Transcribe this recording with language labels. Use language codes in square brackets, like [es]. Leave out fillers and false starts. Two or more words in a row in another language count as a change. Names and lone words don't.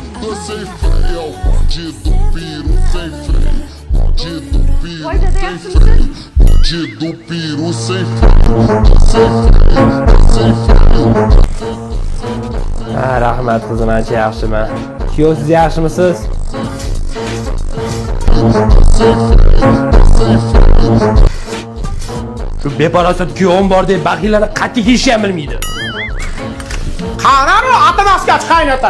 [pt] sem freio, o bandido piru sem freio, bandido piru sem freio, bandido piru sem freio, sem freio. [uz] Ha, rahmat qizim, ancha yaxshiman. Kuyov, siz yaxshimisiz? Shu beparasat kuyovim bor deb baxillarni qattiq yeyishni ham bilmaydi. Qararo atanasiga qaynatan.